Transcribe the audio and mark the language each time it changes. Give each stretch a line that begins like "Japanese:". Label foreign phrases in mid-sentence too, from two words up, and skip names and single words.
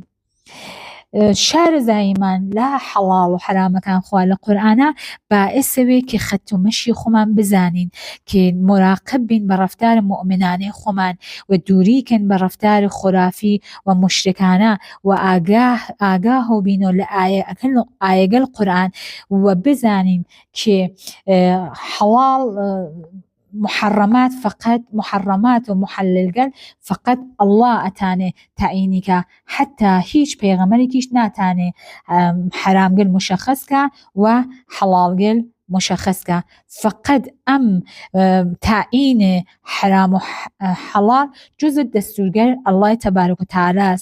Southern Kurdish: شارەزاییمان لە حەڵاڵ و حرامەکان خوا لە قورئانە باعثەوێ کە خەت و مەشی خۆمان بزانین کە مراقب بین بە ڕەفتار مؤمنانەی خۆمان و دووریکەن بە ڕەفتار خورافی و مشرکانە و ئاگاه بین و لە ئایەگەل قورئان و بزانین کە حەڵاڵ محرمات فقط محرمات و محللگەل فقط ئەڵڵا ئەتانێ تەعینیکە حتا هیچ پێغەمبەرێکیش ناتانێ حرامگەل مشخصکە و حەڵاڵگەل مشخصکە فقط ئەم تعینێ حرام و حەڵال
Persian: جزء دەستورگەر ئەڵڵای تەبارەک و تەعالا است.